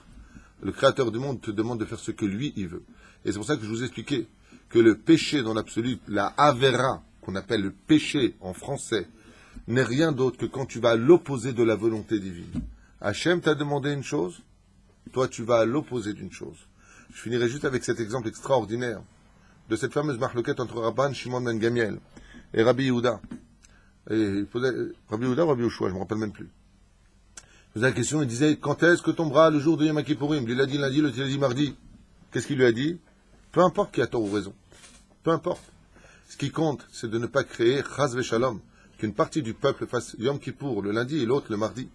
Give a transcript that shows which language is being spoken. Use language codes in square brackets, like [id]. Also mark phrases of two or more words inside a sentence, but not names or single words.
[fr] Le Créateur du monde te demande de faire ce que lui, il veut. Et c'est pour ça que je vous ai expliqué que le péché dans l'absolu, la avera, qu'on appelle le péché en français, n'est rien d'autre que quand tu vas à l'opposé de la volonté divine. Hachem t'a demandé une chose, toi tu vas à l'opposé d'une chose. Je finirai juste avec cet exemple extraordinaire de cette fameuse marloquette entre Rabban Shimon ben Gamiel et Rabbi Yehuda. Rabbi Yehuda ou Rabbi Yoshua, je ne me rappelle même plus. Il posait la question, il disait, quand est-ce que tombera le jour de Yom Kippourim? Il a dit lundi, l'autre il a dit mardi. Qu'est-ce qu'il lui a dit? Peu importe qui a tort ou raison. Peu importe. Ce qui compte, c'est de ne pas créer [he] חס ושלום, [fr] qu'une partie du peuple fasse Yom Kippour le lundi et l'autre le mardi.